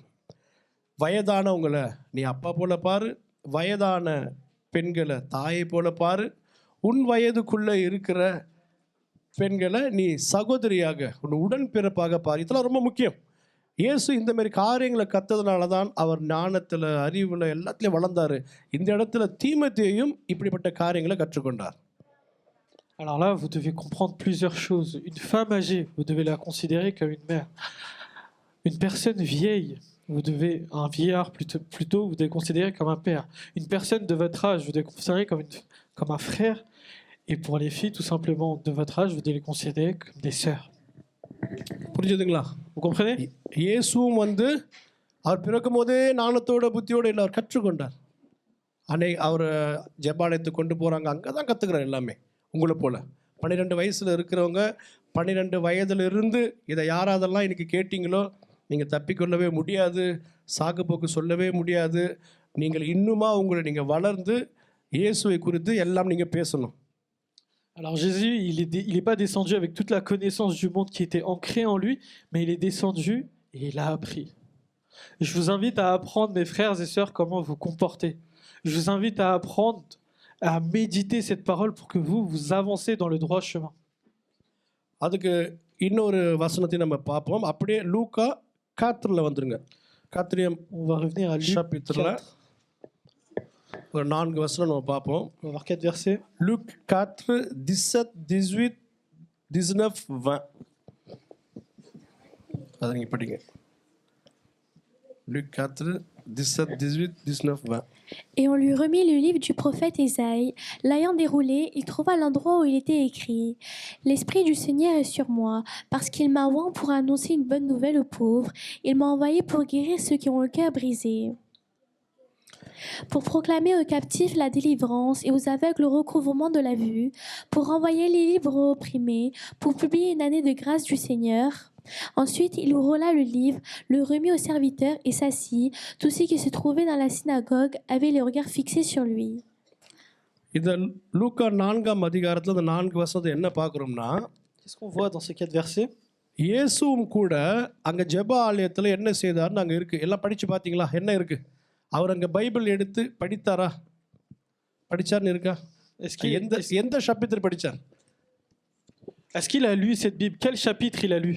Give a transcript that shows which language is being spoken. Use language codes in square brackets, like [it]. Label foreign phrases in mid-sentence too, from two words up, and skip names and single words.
[ta] வயதானவங்களை நீ அப்பா போல பாரு, வயதான பெண்களை தாயை போல பாரு, உன் வயதுக்குள்ளே இருக்கிற பெண்களை நீ சகோதரியாக உன் உடன் பிறப்பாக பாரு. இதெல்லாம் ரொம்ப முக்கியம். இயேசு இந்த மாதிரி காரியங்களை கற்றதுனால தான் அவர் ஞானத்தில், அறிவில், எல்லாத்துலேயும் வளர்ந்தார். இந்த இடத்துல தீமோத்தேயும் இப்படிப்பட்ட காரியங்களை கற்றுக்கொண்டார். [fr] Alors là, vous devez comprendre plusieurs choses. Une femme âgée, vous devez la considérer comme une mère. Une personne vieille, vous devez, un vieillard plutôt, vous devez considérer comme un père. Une personne de votre âge, vous devez considérer comme un frère. Et pour les filles, tout simplement, de votre âge, vous devez les considérer comme des sœurs. [ta] புரிஞ்சுதுங்களா? [fr] Vous comprenez? [ta] இயேசுவும் வந்து அவர் பிறக்கும் போதே ஞானத்தோட புத்தியோடு இல்லை, அவர் கற்றுக்கொண்டார். அவர் ஜெபாலயத்துக்கு கொண்டு போகிறாங்க, அங்கே தான் கற்றுக்கிறார் எல்லாமே. உங்களை போல் 12 வயசில் இருக்கிறவங்க 12 வயதிலிருந்து இதை யாராதெல்லாம் இன்னைக்கு கேட்டீங்களோ நீங்கள் தப்பிக்கொள்ளவே முடியாது, சாக்குப்போக்கு சொல்லவே முடியாது. நீங்கள் இன்னுமா உங்களை நீங்கள் வளர்ந்து இயேசுவை குறித்து எல்லாம் நீங்கள் பேசணும். [fr] Alors Jésus, il est pas descendu avec toute la connaissance du monde qui était ancrée en lui, mais il est descendu et il a appris. Et je vous invite à apprendre, mes frères et sœurs, comment vous comporter. Je vous invite à apprendre à méditer cette parole pour que vous avancez dans le droit chemin. [ta] அதுக்கு இன்னொரு வசனத்தை நம்ம பார்ப்போம். அப்படியே லூக்கா 4ல் வந்துருங்க. 4 [fr] On va revenir à Luc 4. [ta] ஒரு 4 வசனம் நம்ம பார்ப்போம். [fr] On va voir 4 versets. Luc 4, 17, 18, 19, 20. [ta] அதை நீங்கள் படிங்க. [fr] Luc 4, 17, 18, 19, 20. Et on lui remit le livre du prophète Ésaïe. L'ayant déroulé, il trouva l'endroit où il était écrit « L'Esprit du Seigneur est sur moi, parce qu'il m'a oint pour annoncer une bonne nouvelle aux pauvres. Il m'a envoyé pour guérir ceux qui ont le cœur brisé, pour proclamer aux captifs la délivrance et aux aveugles le recouvrement de la vue, pour renvoyer les libres aux opprimés, pour publier une année de grâce du Seigneur. » Ensuite, il roula le livre, le remit au serviteur et s'assit. Tous ceux qui se trouvaient dans la synagogue avaient les regards fixés sur lui. [ta] இந்த லூக்கா 4ஆம் அதிகாரத்தில் இந்த 4 வசனத்தை என்ன பார்க்குறோம்னா, [fr] Qu'est-ce qu'on voit dans ces 4 versets? [ta] இயேசுவும் கூட அங்கே ஜெப ஆலயத்தில் என்ன செய்தார்னு அங்கே இருக்குது. எல்லாம் படித்து பார்த்தீங்களா? என்ன இருக்குது? அவர் அங்கே பைபிள் எடுத்து படித்தாரா? படித்தார்னு இருக்கா? எந்த சாப்டர் படித்தார்? [fr] Est-ce qu'il a lu cette Bible? Quel chapitre il a lu?